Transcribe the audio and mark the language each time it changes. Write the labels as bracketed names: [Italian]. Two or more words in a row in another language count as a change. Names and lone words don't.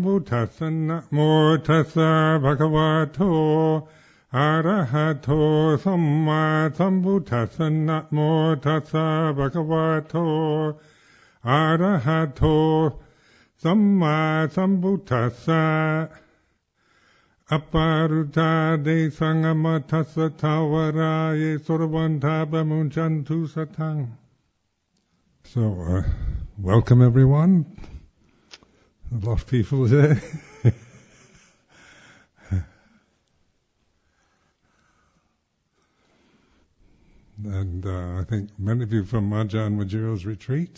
[Pali] พุทธัสสะนะโมตัสสะภะคะวะโตอะระหะโตสัมมาสัมพุทธัสสะนะโมตัสสะภะคะวะโตอะระหะโตสัมมาสัมพุทธัสสะ Aparuta sangamata satavaraye sorvanta bamunchantu satang. [English] So, welcome everyone. A lot of people today. And I think many of you from Ajahn Majiro's retreat.